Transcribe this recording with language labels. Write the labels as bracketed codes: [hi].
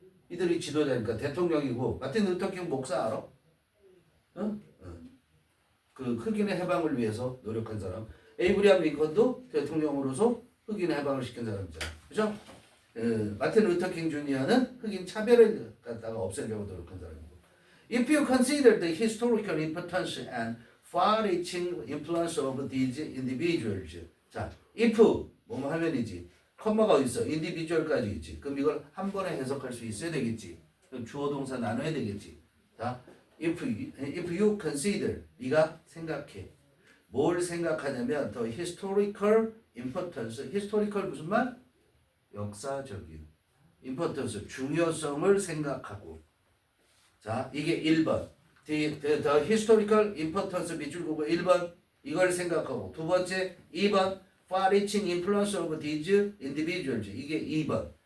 [ko] 이들이 지도자니까 대통령이고 마틴 루터 킹 목사 알아? 응? 그 흑인의 해방을 위해서 노력한 사람. 에이브리암 링컨도 대통령으로서 흑인의 해방을 시킨 사람이잖아. 그죠? 마틴 루터 킹 주니어는 흑인 차별을 갖다가 없애려고 노력한 사람이고. [en] If you consider the historical importance and far-reaching influence of these individuals. [ko] 자, if 뭐뭐 하면이지. 컴마가 어디 있어? individual까지 있지. 그럼 이걸 한 번에 해석할 수 있어야 되겠지. 그럼 주어 동사 나눠야 되겠지. 자, [en] if you consider [ko] 네가 생각해. 뭘 생각하냐면 the historical importance. historical 무슨 말? 역사적인. importance 중요성을 생각하고. 자, 이게 1번. The historical importance 밑줄 긋고 1번 이걸 생각하고 두 번째 2번 [en] far-reaching influence of these individuals [ko] 이게 2번.